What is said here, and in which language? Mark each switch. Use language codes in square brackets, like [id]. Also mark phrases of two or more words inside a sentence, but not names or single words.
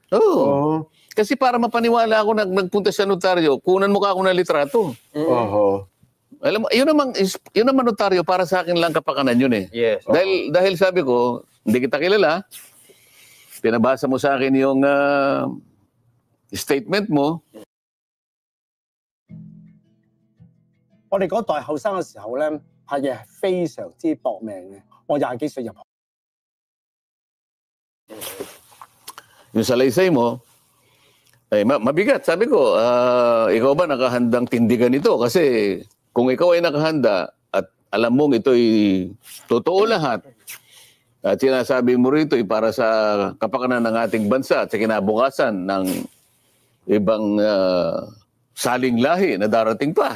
[tl] Kasi para mapaniwala ako nagpunta sa notaryo, kunan mo ka ako ng litrato. Alam mo, yun naman notaryo, para sa akin lang kapakanan yun eh. Yes. Dahil sabi ko, hindi kita kilala, pinabasa mo sa akin yung statement mo. [yue] 我哋嗰代後生嘅時候咧，拍嘢係非常之搏命嘅。我20幾歲入行。 [tl] Yung salaysay mo, mabigat. Sabi ko, ikaw ba nakahandang tindigan ito? Kasi kung ikaw ay nakahanda at alam mong ito'y totoo lahat, at sinasabi mo rito para sa kapakanan ng ating bansa at sa kinabukasan ng ibang saling lahi na darating pa.